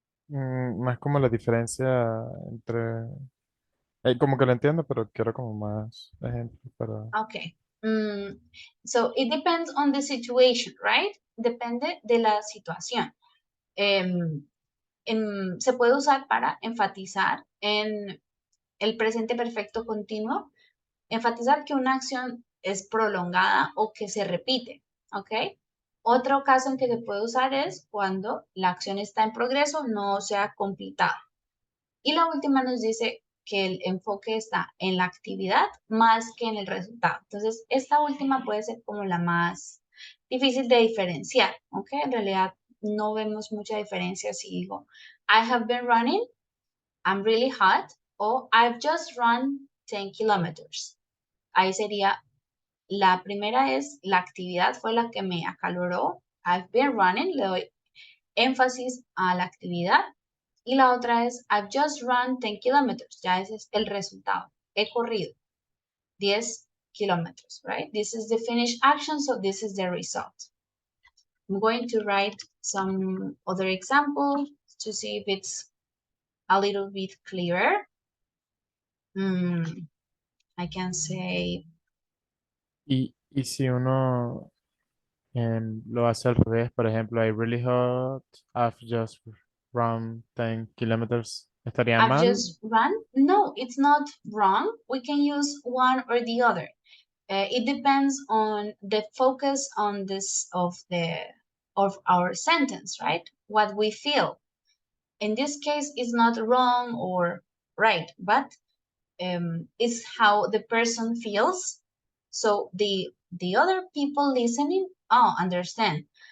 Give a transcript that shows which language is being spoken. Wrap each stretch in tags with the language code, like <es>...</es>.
<es>Más como la diferencia entre... como que lo entiendo, pero quiero como más ejemplos para...</es> <en>Okay. So it depends on the situation, right?</en> <es>Depende de la situación. Se puede usar para enfatizar en el presente perfecto continuo, enfatizar que una acción es prolongada o que se repite, ¿ok? Otro caso en que se puede usar es cuando la acción está en progreso, no se ha completado. Y la última nos dice que el enfoque está en la actividad más que en el resultado. Entonces, esta última puede ser como la más difícil de diferenciar, ¿ok? En realidad no vemos mucha diferencia si digo,</es> <en>I have been running, I'm really hot,</en> <es>o</es> <en>I've just run 10 kilometers.</en> <es>Ahí sería, la primera es, la actividad fue la que me acaloró,</es> <en>I've been running,</en> <es>le doy énfasis a la actividad. Y la otra es,</es> <en>I've just run 10 kilometers.</en> <es>Ya ese es el resultado. He corrido 10 kilómetros, right?</es> <en>This is the finished action, so this is the result. I'm going to write some other example to see if it's a little bit clearer. I can say...</en> <es>Y si uno lo hace al revés, por ejemplo,</es> <en>I really hot, I've just run 10 kilometers,</en> <es>¿estaría</es> <en>I've</en> <es>mal?</es> <en>just run? No, it's not wrong. We can use one or the other. It depends on the focus on this of our sentence, right? What we feel. In this case, it's not wrong or right, but it's how the person feels. So the other people listening, understand.</en>